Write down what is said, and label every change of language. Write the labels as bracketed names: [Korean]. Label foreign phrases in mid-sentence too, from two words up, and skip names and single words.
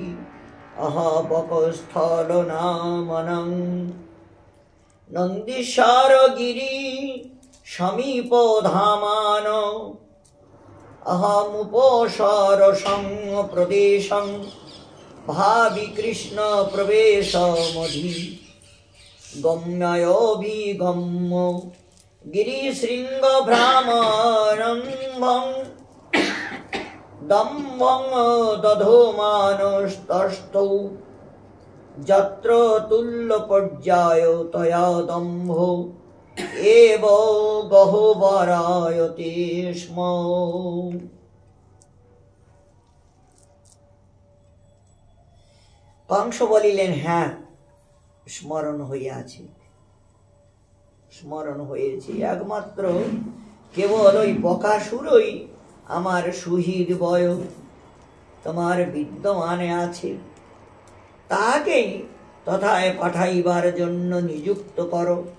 [Sanskrit] বকস্থলনামনং নন্দীশ্বরগিরি সমীপধামান অহমুপসরসং প্রদেশং ভাবি কৃষ্ণ প্রবেশমধি গম্যয়োভিগম্য গিরিশৃঙ্গ ভ্রামরম্ভং দম্ভং দধোমানস্তস্থৌ যত্র তুল্য পর্যায় তয়া দম্ভ এব গহ্বরায়তে স্ম। [Bangla] কংস বলিলেন, হ্যাঁ স্মরণ হইয়াছে, স্মরণ হয়েছে, একমাত্র কেবল ওই বকাসুরই আমার সুহৃদ বয় তোমার বিদ্যমানে আছে, তাহাকেই তথায় পাঠাইবার জন্য নিযুক্ত করো।